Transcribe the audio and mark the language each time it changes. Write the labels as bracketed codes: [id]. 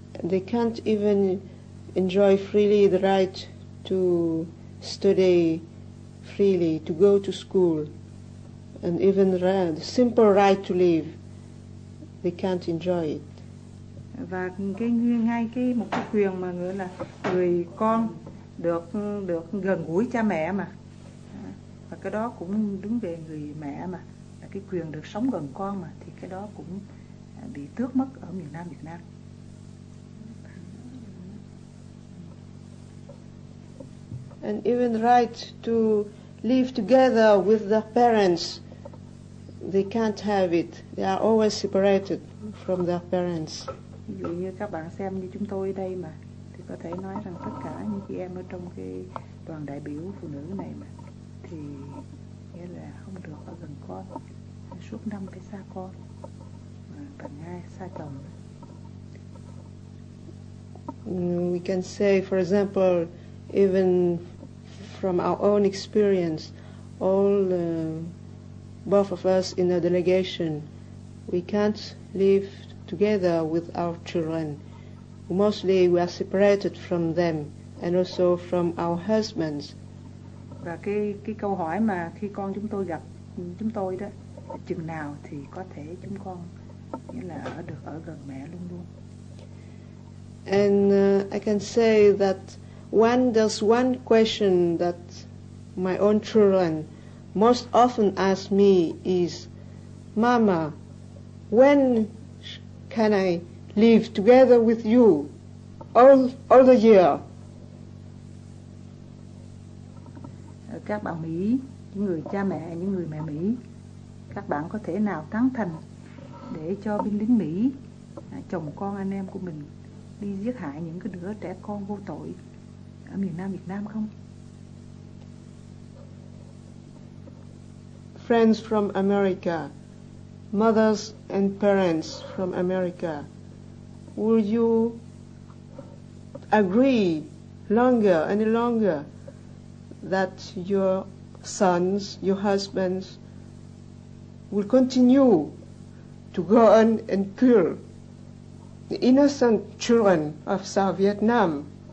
[en] They can't even enjoy freely the right to study freely, to go to school, and even the simple right to live. They can't enjoy it. [vi] Và ngay một cái quyền mà gọi là người con được gần gũi cha mẹ mà, và cái đó cũng đứng về người mẹ mà, là cái quyền được sống gần con mà, thì cái đó cũng bị tước mất ở miền Nam Việt Nam. [en] And even the right to live together with their parents, they can't have it. They are always separated from their parents. [vi] Ví dụ như các bạn xem như chúng tôi ở đây mà, thì có thể nói rằng tất cả những chị em ở trong cái đoàn đại biểu phụ nữ này mà, thì nghĩa là không được ở gần con, suốt năm phải xa con, và ngay xa chồng. [en] We can say, for example, even from our own experience, both of us in a delegation, we can't live together with our children. Mostly we are separated from them and also from our husbands. [vi] Và cái câu hỏi mà khi con chúng tôi gặp chúng tôi đó, chừng nào thì có thể chúng con nghĩa là ở gần mẹ luôn luôn. [en] And I can say that there's one question that my own children most often ask me is, Mama, when can I live together with you all the year? [vi] Các bạn Mỹ, những người cha mẹ, những người mẹ Mỹ, các bạn có thể nào tán thành để cho binh lính Mỹ, chồng con anh em của mình đi giết hại những cái đứa trẻ con vô tội ở miền Nam Việt Nam không? [en] Friends from America, mothers and parents from America, will you agree any longer that your sons, your husbands will continue to go on and kill the innocent children of South Vietnam?